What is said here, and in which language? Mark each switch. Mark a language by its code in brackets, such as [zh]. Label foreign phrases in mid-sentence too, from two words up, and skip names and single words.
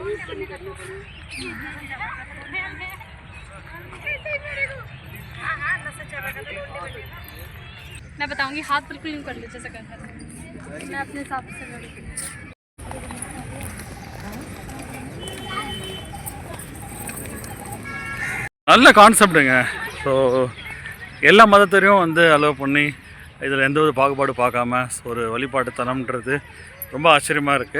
[hi] मैं बताऊंगी, हाथ बिल्कुल यूँ कर लो जैसे करना है। मैं अपने हिसाब से करूँगी। [ta] நல்ல கான்செப்டுங்க. ஸோ எல்லா மதத்தையும் வந்து அலோவ் பண்ணி இதில் எந்த ஒரு பாகுபாடு பார்க்காம ஒரு வழிபாட்டு தலம்ன்றது ரொம்ப ஆச்சரியமாக இருக்குது.